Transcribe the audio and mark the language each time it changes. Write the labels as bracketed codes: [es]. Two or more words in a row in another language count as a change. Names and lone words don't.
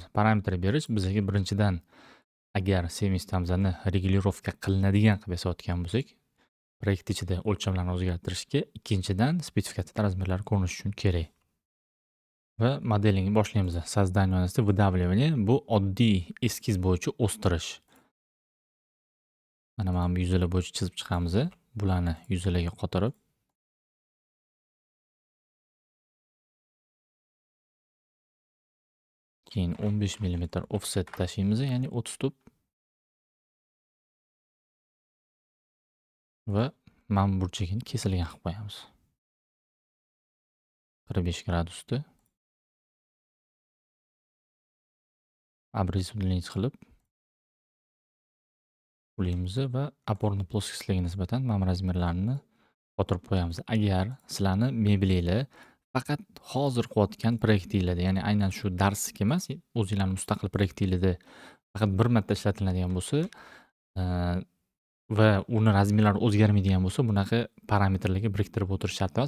[uz] Parametr berish bizga birinchidan agar semistamizni regulirovka qilinadigan qilib yasayotgan bo'lsak, proyekt ichida o'lchamlarni o'zgartirishga, ikkinchidan spesifikatsiya razmerlari ko'rinishi uchun kerak. Va modelingni boshlaymiz. [ru] Создание выдавливание [uz] bu oddiy eskiz bo'yicha o'stirish. Mana bu yuzalar bo'yicha chizib chiqamiz. Bularni yuzalarga qotirib keyin 15 mm offset tashlaymiz, ya'ni 30 tup. Va mana bu burchagini kesilgan qilib qo'yamiz. 45 gradusda [ru] обрез удлинить [uz] qilib ulaymiz va [ru] опорный плоскостьlarga [uz] nisbatan mana bu razmerlarni qotirib qo'yamiz. Agar sizlarni mebelinglar faqat hozir qilayotgan proyektinglarda, ya'ni aynan shu darsga emas, o'zingizlarning mustaqil proyektinglarda faqat bir marta ishlatiladigan bo'lsa va uni razmerlari o'zgarmaydigan bo'lsa, bunaqa parametrlarga biriktirib o'tirish shart emas.